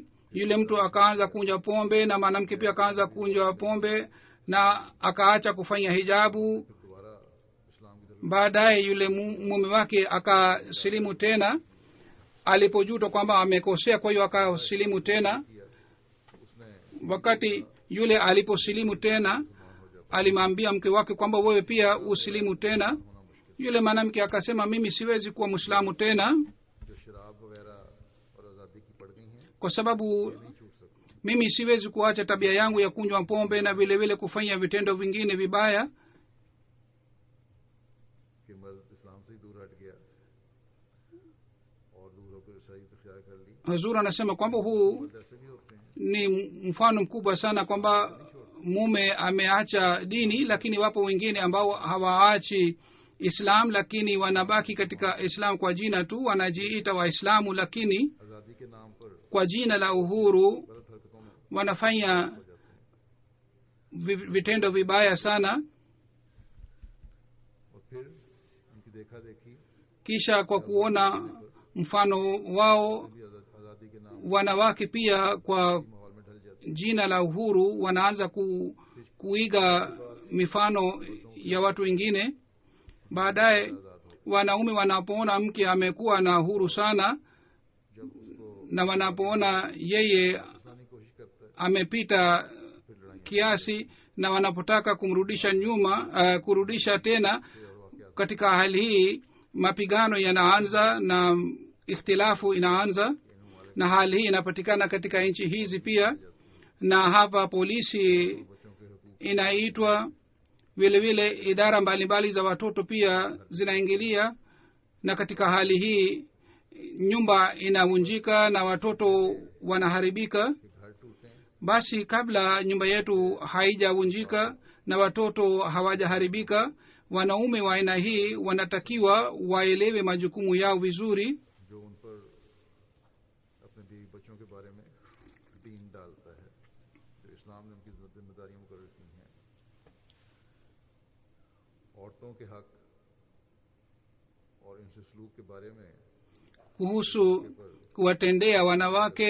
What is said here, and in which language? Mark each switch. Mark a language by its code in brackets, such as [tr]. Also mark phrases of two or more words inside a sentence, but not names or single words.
[sw] Yule mtu akaanza kunywa pombe na mwanamke pia akaanza kunywa pombe na akaacha kufanya hijabu. [ur] پھر دوبارہ اسلام کی طرف [sw] Baadaye yule mume wake akasilimu tena, alipojuta kwamba amekosea, kwa hiyo akasilimu tena. [ur] کیا، اس نے [sw] Wakati yule aliposilimu tena, alimwambia mke wake kwamba wewe pia usilimu tena. [ur] ہونا مشکل. [sw] Yule mwanamke akasema, mimi siwezi kuwa mwislamu tena [ur] جو شراب وغیرہ اور آزادی کی پڑ گئی ہیں, [sw] kwa sababu [ur] نہیں چھوٹ سکتی. [sw] mimi siwezi kuacha tabia yangu ya kunywa pombe na vile vile kufanya vitendo vingine vibaya. [ur] کہ مرد اسلام سے ہی دور ہٹ گیا اور دور ہو کر عیسائی اختیار کر لی. [sw] Hazur anasema kwamba huu [ur] مرد ایسے بھی ہوتے ہیں, [sw] ni mfano mkubwa sana kwamba mume ameacha dini, lakini wapo wengine ambao hawaachi islam lakini wanabaki katika islam kwa jina tu, wanajiita waislamu, lakini [ur] آزادی کے نام پر [sw] kwa jina la uhuru [ur] غلط حرکتوں میں [sw] wanafanya [ur] ہو جاتے ہیں. [sw] vitendo vibaya sana. [ur] اور پھر ان کی دیکھا دیکھی [sw] Kisha kwa kuona mfano wao, [ur] بھی آزادی کے نام [sw] wanawake pia kwa [ur] ماحول میں ڈھل جاتی [sw] jina la uhuru wanaanza kuiga mifano ya watu wengine. Baadaye [ur] آزاد ہو. [sw] wanaume wanapoona mke amekuwa na uhuru sana [ur] جب اس کو [sw] na wanapoona yeye [ur] پھنسانے کی کوشش کرتا ہے, [sw] amepita [ur] پھر لڑائی [sw] kiasi na wanapotaka kumrudisha nyuma, kurudisha tena, [ur] سے اور واقعات [sw] katika hali hii mapigano yanaanza na ikhtilafu inaanza, na hali hii inapatikana katika nchi hizi pia. Na hapa polisi [ur] بچوں کے حقوق [sw] inaitwa, vile vile idara mbalimbali za watoto pia zinaingilia, na katika hali hii nyumba inavunjika na watoto wanaharibika. [ur] کے گھر ٹوٹے, [sw] Basi kabla nyumba yetu haijavunjika na watoto hawajaharibika, wanaume wa aina hii wanatakiwa waelewe majukumu yao vizuri [ur] جو ان پر اپنے بیوی بچوں کے بارے میں دین ڈالتا ہے، جو اسلام نے ان کی ذمہ داریاں مقرر کی ہیں. عورتوں کے حق اور ان سے سلوک کے بارے میں [sw] kuhusu kuwatendea wanawake.